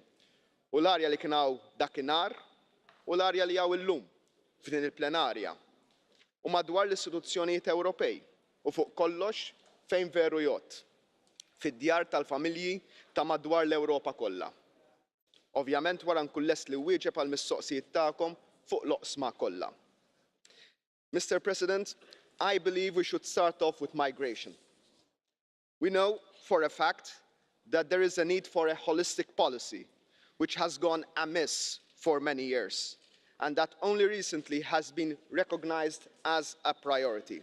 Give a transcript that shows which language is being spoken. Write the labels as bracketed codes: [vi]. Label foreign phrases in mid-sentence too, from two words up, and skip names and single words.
[mt] U l-arja li kien hawn dakinhar u l-arja li hawn illum f'din il-plenarja. U madwar l-istituzzjonijiet Ewropej u fuq kollox fejn veru jgħod, fid-djar tal-familji ta' madwar l-Ewropa kollha. Ovvjament wara nkun lest li wieġeb għall-mistoqsijiet tagħkom fuq l-oqsma kollha. [en] Mr. President, I believe we should start off with migration. We know for a fact that there is a need for a holistic policy which has gone amiss for many years, and that only recently has been recognized as a priority.